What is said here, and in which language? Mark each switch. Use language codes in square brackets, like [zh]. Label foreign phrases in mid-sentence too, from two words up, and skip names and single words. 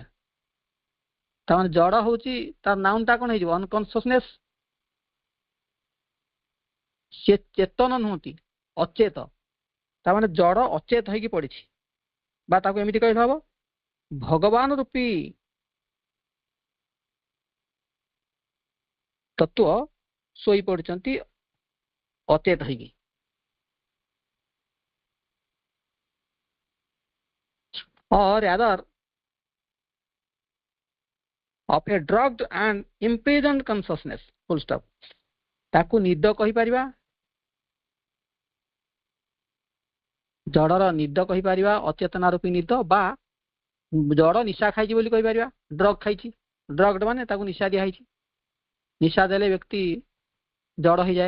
[or] ତାମାନେ ଜଡ଼ ହଉଛି ତାର ନାଉନଟା କଣ ହେଇଯିବ ଅନକନସିୟସନେସ୍, ସେ ଚେତନ ନୁହନ୍ତି ଅଚେତ, ତାମାନେ ଜଡ଼ ଅଚେତ ହେଇକି ପଡିଛି, ବା ତାକୁ ଏମିତି କହିଲେ ହବ ଭଗବାନ ରୂପୀ ତତ୍ଵ ଶୋଇ ପଡିଛନ୍ତି ଅଚେତ ହେଇକି। [en] or rather of a drugged and imprisoned consciousness, full stop. [or] ତାକୁ ନିଦ କହିପାରିବା, ଜଡ଼ର ନିଦ କହିପାରିବା, ଅଚେତନା ରୂପୀ ନିଦ, ବା ଜଡ଼ ନିଶା ଖାଇଛି ବୋଲି କହିପାରିବା, ଡ୍ରଗ ଖାଇଛି। ଡ୍ରଗ୍ଡ ମାନେ ତାକୁ ନିଶା ଦିଆହେଇଛି, ନିଶା ଦେଲେ ବ୍ୟକ୍ତି ଜଡ଼ ହେଇଯାଏ।